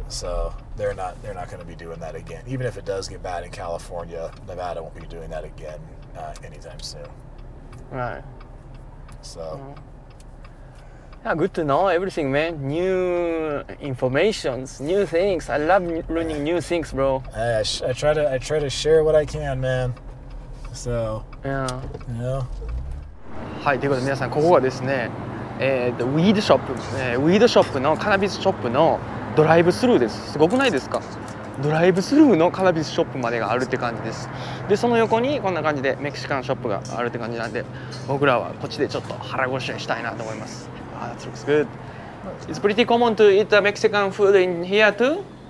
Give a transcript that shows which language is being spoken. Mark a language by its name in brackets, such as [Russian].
[English] So they're not going to be doing that again. Even if it does get bad in California, Nevada won't be doing that again anytime soon. Right. So Yeah, good to know everything, man. New informations, new things. I love learning new things, bro. I try to share what I can, man. So Yeah. you know. [Japanese] はい、ということで皆さん、ここがですね、ウィードショップ、ウィードショップのカナビスショップのドライブスルーです。すごくないですか？ドライブスルーのカナビスショップまでがあるって感じです。で、その横にこんな感じでメキシカンショップがあるって感じなんで、僕らはこっちでちょっと腹ごしらえしたいなと思います。 [English] That looks good. It's pretty common to eat Mexican food in here too?